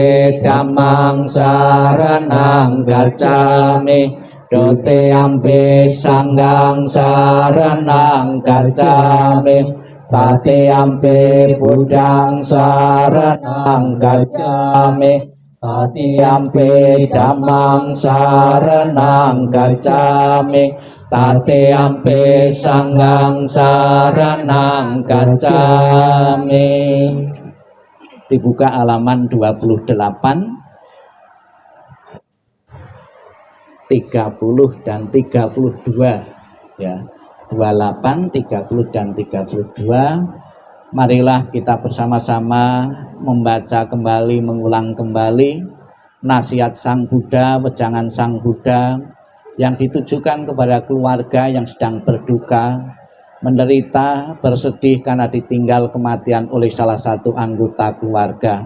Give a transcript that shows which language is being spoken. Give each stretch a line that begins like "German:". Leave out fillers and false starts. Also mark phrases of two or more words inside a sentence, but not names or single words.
Pali: dhammang saranang gacchami, dutiyampi sanghang saranang gacchami, tatiyampi buddhang saranang gacchami, tatiyampi dhammang saranang gacchami, tatiyampi sanghang saranang gacchami.
Indonesian: Dibuka halaman 28, 30 dan 32 ya. 28, 30 dan 32. Marilah kita bersama-sama membaca kembali, mengulang kembali nasihat Sang Buddha, wejangan Sang Buddha yang ditujukan kepada keluarga yang sedang berduka, menderita, bersedih karena ditinggal kematian oleh salah satu anggota keluarga.